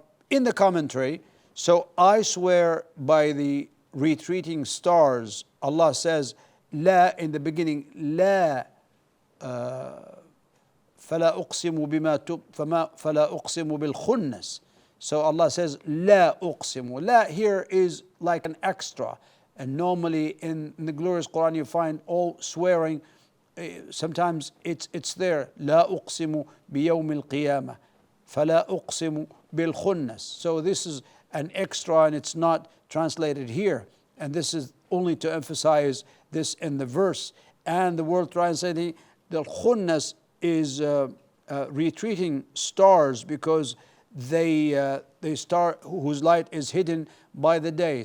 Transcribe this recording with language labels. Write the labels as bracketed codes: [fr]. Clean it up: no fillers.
[en] In the commentary, so I swear by the retreating stars, Allah says, لا in the beginning, [ar] لا فلا أقسم فلا أقسم بالخنس. [en] So Allah says, [ar] لا أقسم. [en] لا here is like an extra. And normally in the glorious Quran you find all swearing. Sometimes it's there. [ar] لا أقسم بيوم القيامة فلا أقسم بالخنس. [en] So this is an extra and it's not translated here. And this is only to emphasize this in the verse. And the word translating the khunnas is retreating stars, because they star whose light is hidden by the day.